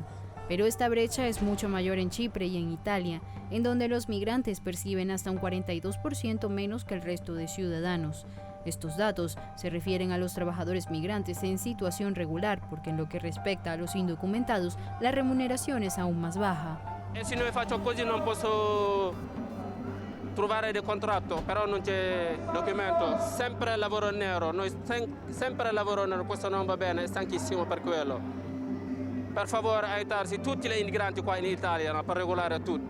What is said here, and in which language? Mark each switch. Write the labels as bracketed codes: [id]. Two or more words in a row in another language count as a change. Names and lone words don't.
[es] Pero esta brecha es mucho mayor en Chipre y en Italia, en donde los migrantes perciben hasta un 42% menos que el resto de ciudadanos. Estos datos se refieren a los trabajadores migrantes en situación regular, porque en lo que respecta a los indocumentados, la remuneración es aún más baja. [it] E se non faccio così non posso trovare il contratto, però non c'è documento, sempre lavoro nero, noi sempre lavoro nero, questo non va bene, è stanchissimo per quello. Per favore aiutarsi tutti gli immigranti qua in Italia, no, per regolare tutti.